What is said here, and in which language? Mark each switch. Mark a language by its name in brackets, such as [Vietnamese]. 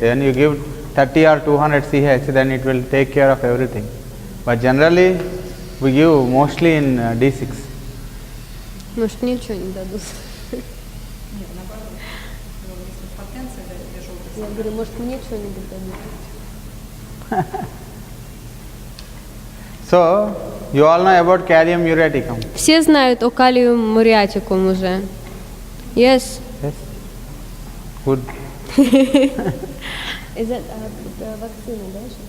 [English] When you give 30 or 200 CH, then it will take care of everything. But generally we give mostly in D6. [Russian] Может, ничего не дадут. Нет, наоборот. Если потенция для желтых Я говорю, может, мне что-нибудь дадут. [English] So you all know about kalium ureaticum. [Russian] Все знают о калиум муриатикум уже. [English] Yes. Yes. Good. Is that [Russian] вакцина, да?